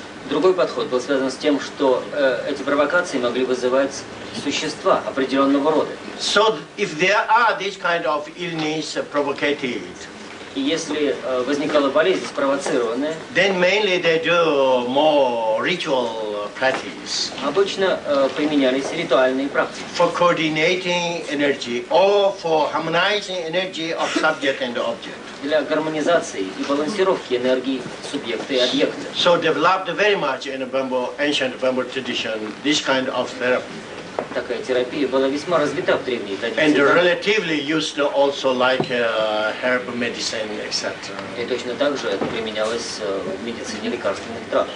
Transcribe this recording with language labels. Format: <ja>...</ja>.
<ru>Другой подход был связан с тем, что эти провокации могли вызывать существа определенного рода.</ru> <en>So if there are this kind of illness provocated,</en> <ru>И если возникала болезнь спровоцированная,</ru> <en>then mainly they do more ritual practice</en> <ru>обычно применялись ритуальные практики</ru> <en>for coordinating energy or for harmonizing energy of subject and object.</en> <ru>для гармонизации и балансировки энергии субъекта и объекта.</ru> <en>So developed very much in the ancient Bamboo tradition this kind of therapy.</en> <ru>Такая терапия была весьма развита в древней</ru> <en>And</en> <ru>традиции.</ru> <en>relatively used also like herb medicine, etc.</en> <ru>И точно так же это применялось в медицине лекарственных трав.</ru>